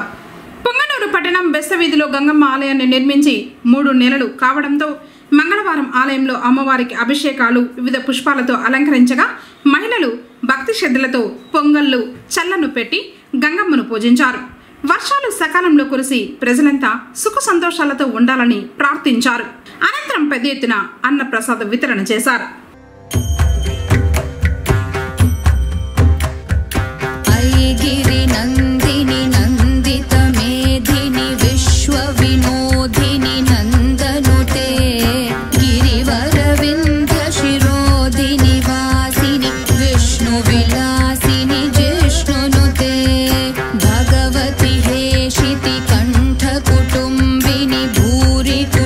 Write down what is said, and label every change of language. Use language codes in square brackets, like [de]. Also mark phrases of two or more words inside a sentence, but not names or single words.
[te] పొంగనూరు పట్టణం బెస్త వీధిలో గంగమ్మ ఆలయాన్ని నిర్మించి 3 నెలలు కావడంతో మంగళవారం ఆలయంలో అమ్మవారికి అభిషేకాలు వివిధ పుష్పాలతో అలంకరించగా మహిళలు భక్తి శ్రద్ధలతో పొంగళ్ళు చల్లను పెట్టి గంగమ్మను పూజించారు. వర్షాలు సకాలంలో కురిసి ప్రజలంతా సుఖ సంతోషాలతో ఉండాలని ప్రార్థించారు. అనంతరం పెద్ద ఎత్తున అన్న ప్రసాద వితరణ చేశారు. [sa] गिरि नंदिनी नंदित मेधिनी विश्व विनोदिनी नंदनुते गिरिवर विंध्य शिरोधिनी वासिनी विष्णु विलासिनी जिष्णुनुते भगवती हेशिति कंठ कुटुंबिनी भूरि